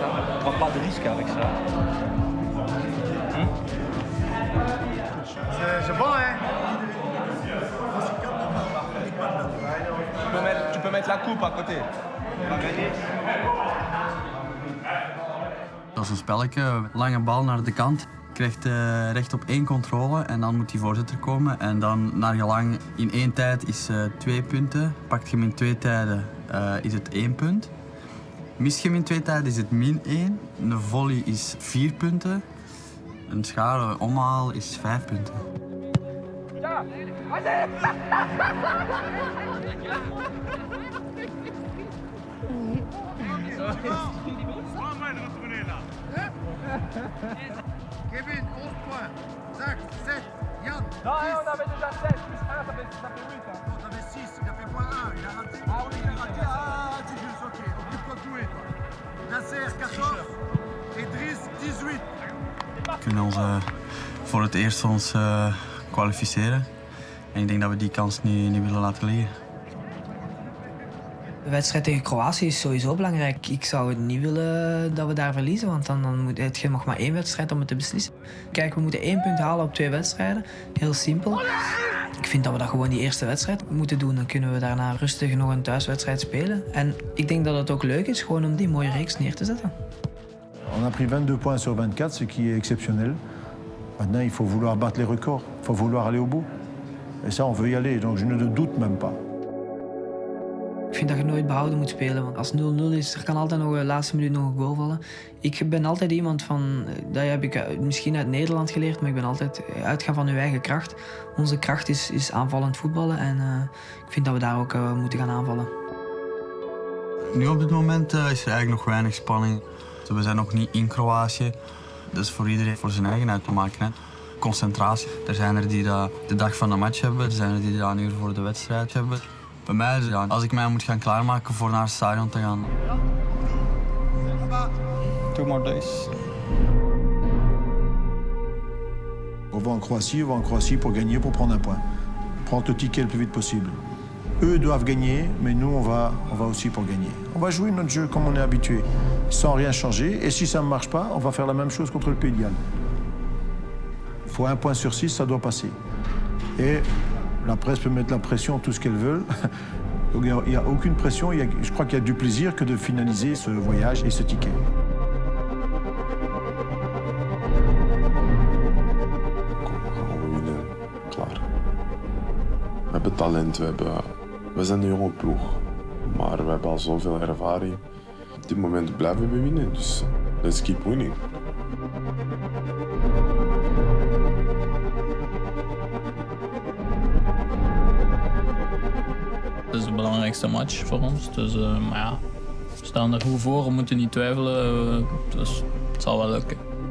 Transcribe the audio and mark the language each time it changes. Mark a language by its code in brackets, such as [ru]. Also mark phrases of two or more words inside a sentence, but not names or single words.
[fr] Hein. On prend pas de risque avec ça. C'est bon, hein? Tu peux mettre la coupe à côté. On va gagner. [nl] Dat is een spelletje, lange bal naar de kant. Krijgt recht op 1 controle en dan moet die voorzitter komen. En dan naar gelang in 1 tijd is 2 punten. Pakt je hem in 2 tijden is het 1 punt. Mist je hem in 2 tijden is het min 1. Een volley is 4 punten. Een schade omhaal is 5 punten. [fr] Kevin, 11 points. Zach, 7. Yann, 10. Non, on avait déjà 7. Plus 1, ça fait 8. Hein. Non, t'avais 6. Il a fait point 1. Il a raté. Ah oui, il a raté. Ah, c'est juste, ok. Occupe-toi de jouer, toi. Nasser, 14. Et Driss, 18. [nl] We kunnen ons voor het eerst kwalificeren. En ik denk dat we die kans niet willen laten liggen. De wedstrijd tegen Kroatië is sowieso belangrijk. Ik zou het niet willen dat we daar verliezen, want dan moet je nog maar 1 wedstrijd om het te beslissen. Kijk, we moeten 1 punt halen op 2 wedstrijden. Heel simpel. Ik vind dat we dat gewoon die eerste wedstrijd moeten doen. Dan kunnen we daarna rustig nog een thuiswedstrijd spelen. En ik denk dat het ook leuk is gewoon om die mooie reeks neer te zetten. [fr] On a pris 22 points sur 24, ce qui est exceptionnel. Maintenant, il faut vouloir battre les records. Il faut vouloir aller au bout. Et ça, on veut y aller, donc je ne doute même pas. [nl] Ik vind dat je nooit behouden moet spelen, want als 0-0 is, er kan altijd nog de laatste minuut nog een goal vallen. Ik ben altijd iemand van, dat heb ik misschien uit Nederland geleerd, maar ik ben altijd uitgaan van uw eigen kracht. Onze kracht is aanvallend voetballen en ik vind dat we daar ook moeten gaan aanvallen. Nu op dit moment is er eigenlijk nog weinig spanning. We zijn nog niet in Kroatië, dus voor iedereen voor zijn eigen uit te maken. Hè. Concentratie. Er zijn er die dat de dag van de match hebben, er zijn er die dat een uur voor de wedstrijd hebben. Bij mij, ja, als ik mij moet gaan klaarmaken voor naar het stadion te gaan. [en] 2 more days. [fr] On va en Croatie pour gagner, pour prendre un point. Prendre le ticket le plus vite possible. Eux doivent gagner, mais nous, on va aussi pour gagner. On va jouer notre jeu comme on est habitué, sans rien changer. Et si ça ne marche pas, on va faire la même chose contre le Pays de Galles. Il faut 1 point sur 6, ça doit passer. Et la presse peut mettre la pression, tout ce qu'elle veut. Donc il n'y a aucune pression. Je crois qu'il y a du plaisir que de finaliser ce voyage et ce ticket. [nl] Klaar. We hebben talent, we zijn een jonge ploeg. Maar we hebben al zoveel ervaring. Op dit moment blijven we winnen, dus [en] let's keep winning. [nl] Het is de belangrijkste match voor ons, dus, maar ja, we staan er goed voor, we moeten niet twijfelen, dus het zal wel lukken.